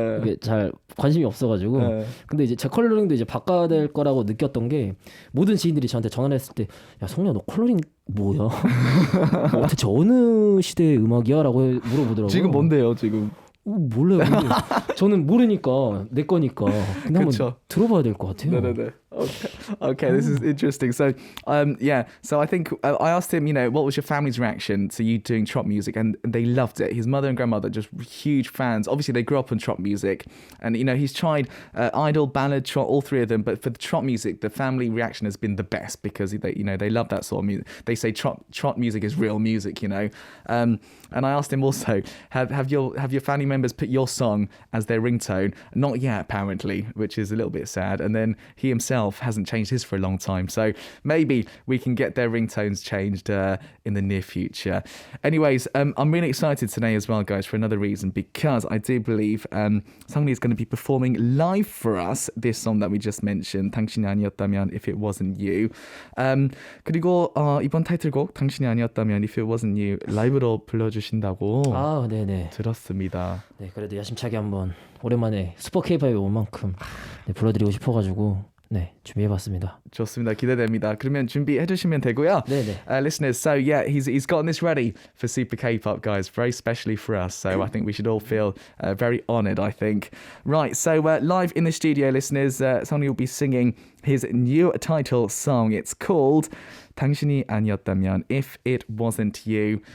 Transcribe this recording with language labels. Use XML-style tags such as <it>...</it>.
<ko>이게 잘 관심이 없어가지고 근데 이제 제 컬러링도 이제 바꿔야 될 거라고 느꼈던 게 모든 지인들이 저한테 전화를 했을 때 야 성리야 너 컬러링 뭐야? 대체 어느 시대의 음악이야?라고 물어보더라고요. 지금 뭔데요 지금? 몰라요. 저는 모르니까 내 거니까. 근데 한번 들어봐야 될 것 같아요. 네네네.</ko> <en>Okay, this is interesting. So, so I think I asked him, you know, what was your family's reaction to you doing trot music, and they loved it. His mother and grandmother just huge fans. Obviously, they grew up on trot music, and you know he's tried idol, ballad, trot, all three of them. But for the trot music, the family reaction has been the best because they love that sort of music. They say trot music is real music, you know. And I asked him also, have your family members put your song as their ringtone? Not yet, apparently, which is a little bit sad. And then he himself hasn't changed his for a long time, so maybe we can get their ringtones changed in the near future. Anyways, I'm really excited today as well, guys, for another reason, because I do believe Seongri is going to be performing live for us this song that we just mentioned, 당신이 아니었다면 If It Wasn't You.</en> <ko>그리고 이번 타이틀곡 당신이 아니었다면 If It Wasn't You 라이브로 불러주신다고 네네. 들었습니다. 네, 그래도 야심차게 한번 오랜만에 슈퍼 K-팝에 온 만큼 불러드리고 싶어가지고 준비해봤습니다. 좋습니다. 기대됩니다. 그러면 준비해 주시면 되고요. 네네.</ko> <en>Listeners, so yeah, he's gotten this ready for Super K-pop, guys, very specially for us. So I think we should all feel very honoured, I think. Right, so live in the studio, listeners, Seongri will be singing his new title song. It's called 당신이 아니었다면 If It Wasn't You.</en>